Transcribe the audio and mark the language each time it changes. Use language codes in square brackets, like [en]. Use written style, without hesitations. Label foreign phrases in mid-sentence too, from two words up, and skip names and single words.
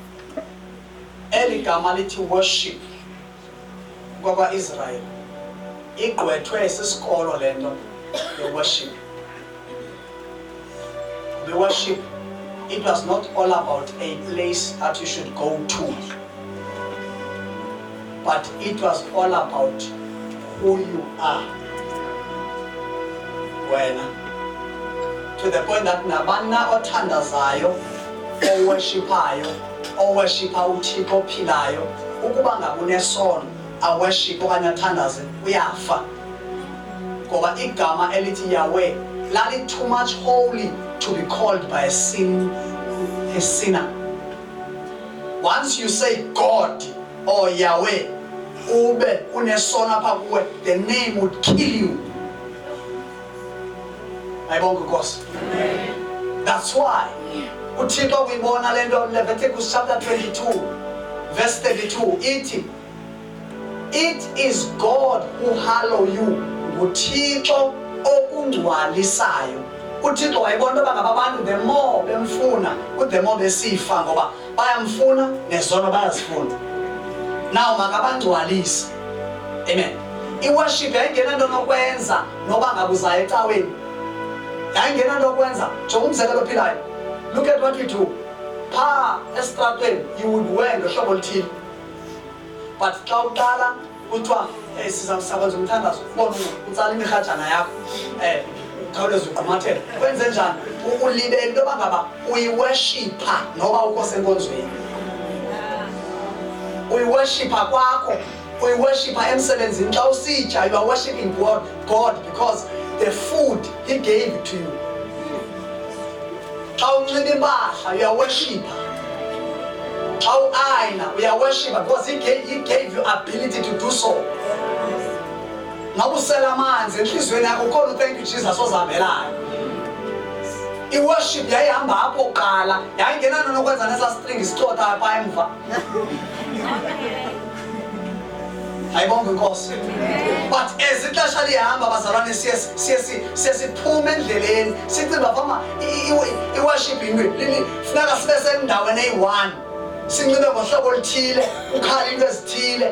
[xh] eli gama lithi worship kwakwa-Israyeli igqwethwe sisikolo lento worship. [en] The worship, it was not all about a place that you should go to, but it was all about who you are. When to the point that [xh] nabana othandazayo, oworshipayo, oworshipa uThixo ophilayo, ukuba ngakunesono aworship okanye athandaze uyafa. Ngoba igama elithi Yahweh lali [en] too much holy to be called by a sinner. Once you say God or Yahweh, [xh] ube unesono apha kuwe, [en] the name would kill you. That's why [xh] uThixo uyibona lento Leviticus chapter 22 verse 32 ithi, [en] it is God who hallow you. [xh] uThixo okungcwalisayo. uThixo wayibona uba ngabantu [en] the more [xh] bemfuna [en] the more [xh] besifa, ngoba bayamfuna nezono bayazifuna. Now makabangcwalise. Amen. I-worship yayingena nto nokwenza noba ngabuzayo ecaweni. Yayingena nto nokwenza. Jonga umzekelo ophilayo. [en] Look at what we do. [xh] Phaa esitratweni [en] you would wear [xh] ngohlobo oluthile. But xa uqala kuthiwa sizakwenza umthandazo, ubona utsala imirhatshana yakho, khawuleza uqhumathele. Wenze njani? Ulibele into yoba ngaba uyiworshipha noba ukho senkonzweni. Uyiworshipha kwakho, uyiworshipha emsebenzini. Xa usitya, [en] you are worshiping God because the food He gave it to you. [xh] Xa unxiba impahla, [en] you are worshipper. [xh] Xa uayina, [en] we are worshipper because He gave you ability to do so. [xh] Noba usela amanzi enhliziyweni yakho ukhona [en] thank you Jesus [xh] ozihambelayo. I-worship yayihamba apho kuqala, yayingena nokwenza nesa string isicotha apha emva. Ayibonge Nkosi. [en] But as [xh] ixesha lihamba bazalwane siye siphume endleleni sicinga fama i-worship into funeka sibe sendaweni eyi-one, sinxibe ngohlobo oluthile, ukhale into ezithile.